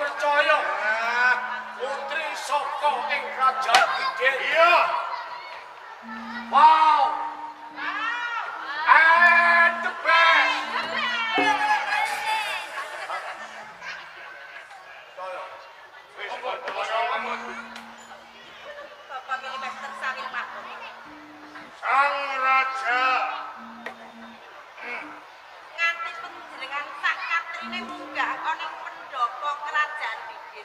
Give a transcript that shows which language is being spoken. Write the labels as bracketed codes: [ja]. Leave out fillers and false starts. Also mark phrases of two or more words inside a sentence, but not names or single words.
[jv] percaya putri saka ing kerajaan Bidin. Iya. [en] Wow. And the best. [jv] Wis percaya kamu. Bapak Milimaster Sawil Makmur. Sang Raja. Nganti panjenengan sak katrine munggah ana ing pendopo kerajaan Bidin.